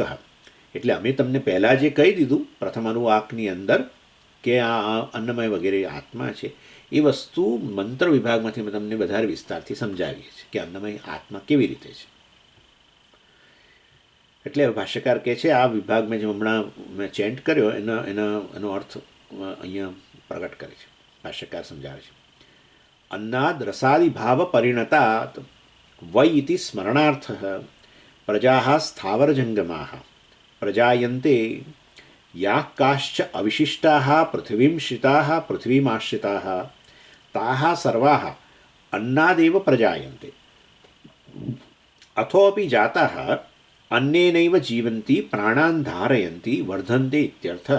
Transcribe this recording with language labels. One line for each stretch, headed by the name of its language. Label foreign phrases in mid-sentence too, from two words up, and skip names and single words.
Gujarati: એટલે અમે તમને પહેલાં જે કહી દીધું પ્રથમ અનુવાકની અંદર કે આ અન્નમય વગેરે આત્મા છે એ વસ્તુ મંત્ર વિભાગમાંથી અમે તમને વધારે વિસ્તારથી સમજાવીએ છીએ કે અન્નમય આત્મા કેવી રીતે છે. એટલે ભાષ્યકાર કહે છે આ વિભાગ મેં જે હમણાં મેં ચેન્ટ કર્યો એનો અર્થ અહીંયા પ્રગટ કરે છે. ભાષ્યકાર સમજાવે છે
Sanskrit: अन्नाद रसादि भाव परिणतात् वै इति स्मरणार्थ प्रजाः स्थावर जंगमाः प्रजायन्ते याः काश्च अविशिष्टाः पृथिवीं श्रिताः पृथ्वीमाश्रिताः ताः सर्वाः अन्नादेव प्रजायन्ते अथोपि जाताः अन्नेनैव जीवन्ति प्राणान् धारयन्ति वर्धन्ते इत्यर्थः.